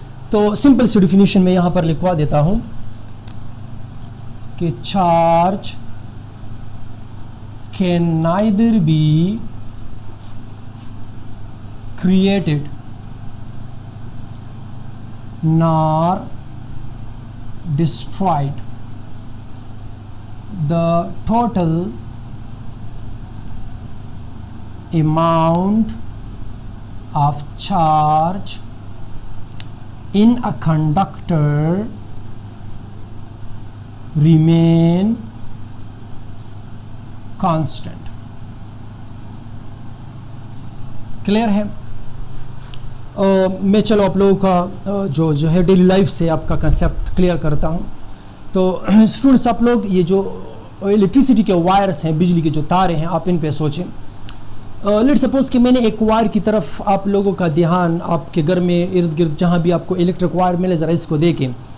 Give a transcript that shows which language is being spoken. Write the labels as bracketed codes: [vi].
[ur] تو سمپل سی ڈیفینیشن میں یہاں پر لکھوا دیتا ہوں کہ charge [en] can neither be created nor destroyed. The total amount of charge in a conductor remain constant. [ur] Clear ہے. میں چلو آپ لوگوں کا جو ہے ڈیلی لائف سے آپ کا کنسیپٹ کلیئر کرتا ہوں. تو اسٹوڈنٹس آپ لوگ یہ جو الیکٹریسٹی کے وائرس ہیں, بجلی کے جو تاریں ہیں, آپ ان پہ سوچیں. لیٹ سپوز کہ میں نے ایک وائر کی طرف آپ لوگوں کا دھیان, آپ کے گھر میں ارد گرد جہاں بھی آپ کو الیکٹرک وائر ملے ذرا اس کو دیکھیں.